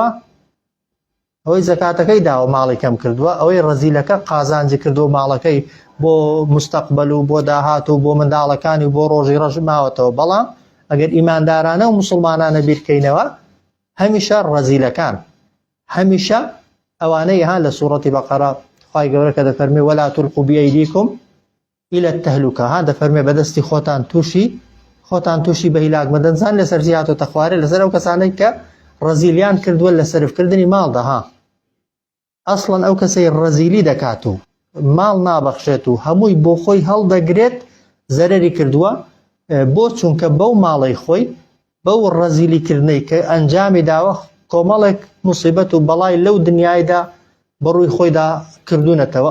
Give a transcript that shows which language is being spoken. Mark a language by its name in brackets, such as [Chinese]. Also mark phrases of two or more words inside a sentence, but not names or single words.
[Central Kurdish] ئەوەی زەکاتەکەی داوە ماڵی کەم کردووە، ئەوەی ڕەزیلەکە قازانجی کردووە ماڵەکەی بۆ مستەقبل و بۆ داهات و بۆ منداڵەکانی و بۆ ڕۆژی ڕەش ماوەتەوە. بەڵام ئەگەر ئیماندارانە و موسڵمانانە بیرکەینەوە هەمیشە ڕەزیلەکان هەمیشە ئەوانەی ها لە سوورەتی بەقەرە خوای گەورە کە دەفەرمێ [Arabic] ولا تلقوا بأيديكم إلى التهلكة، [Central Kurdish] ها دەفەرمێ بەدەستی خۆتان تووشی بە هیلاک مەدەنزان لەسەر زیاتۆتە خوارێ لەسەر ئەو کەسانەی کە ڕەزیلیان کردووە لە سەرفکردنی ماڵدا. ها ئەسڵەن ئەو کەسەی ڕەزیلی دەکات و ماڵ نابەخشێت و هەمووی بۆ خۆی هەڵدەگرێت زەرەری کردووە، بۆ چونکە بەو ماڵی خۆی بەو ڕەزیلیکردنەی کە ئەنجامی داوە کۆمەڵێک موسیبەت و بەڵای لەو دنیایدا بەڕووی خۆیدا کردوونەتەوە.